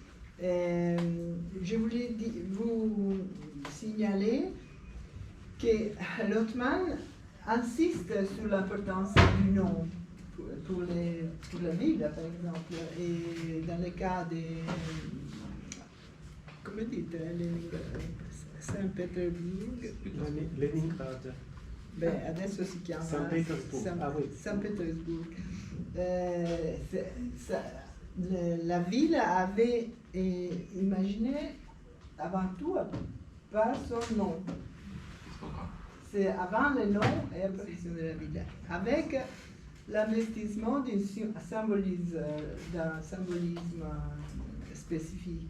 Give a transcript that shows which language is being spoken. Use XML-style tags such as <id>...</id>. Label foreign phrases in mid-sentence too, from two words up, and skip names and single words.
<fr>Je voulais vous signaler que Lottmann insiste sur l'importance du nom pour la ville, par exemple, et dans le cas des...</fr> <it>Come dite? Saint-Pétersbourg? Leningrad. Beh, adesso si chiama San Petersburg.</it> <fr>San Pétersbourg. La ville avait imaginé avant tout par son nom. C'est avant le nom et l'apparition de la ville. Avec l'investissement d'un symbolisme spécifique.</fr>